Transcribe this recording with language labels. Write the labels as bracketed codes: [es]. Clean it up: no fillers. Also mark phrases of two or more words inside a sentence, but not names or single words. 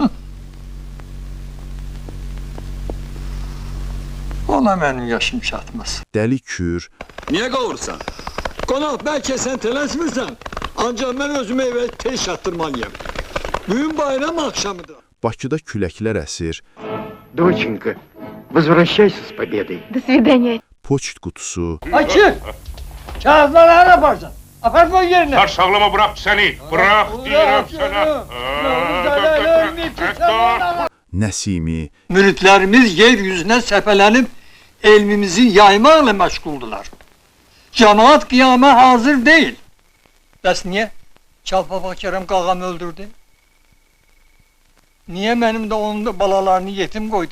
[az] Ona mənim yaşım çatmaz. Dəli kür. Niyə qovursan? Qonaq, bəlkə sən tələsmirsən, ancaq mən özümü evə tez çatdırmalıyam. Bugün bayram axşamıdır. Bakıda küləklər əsir. [ru] Доченька, возвращайся с победой. До свидания. [az] Poçt qutusu. Açı! Kağızları hər aparsan. Apar bu yerine. [tr] Sarsağlama bırak seni. Bırak diyorum sana. [az] Nəsimi. Müritlərimiz yeryüzünə səpələnib elmimizi yaymaqla məşğuldular. Cemaat qiyama hazır deyil. Bəs niyə? Çalpaba Kərəm qağam öldürdü? Niyə mənim də onun da balalarını yetim qoydu?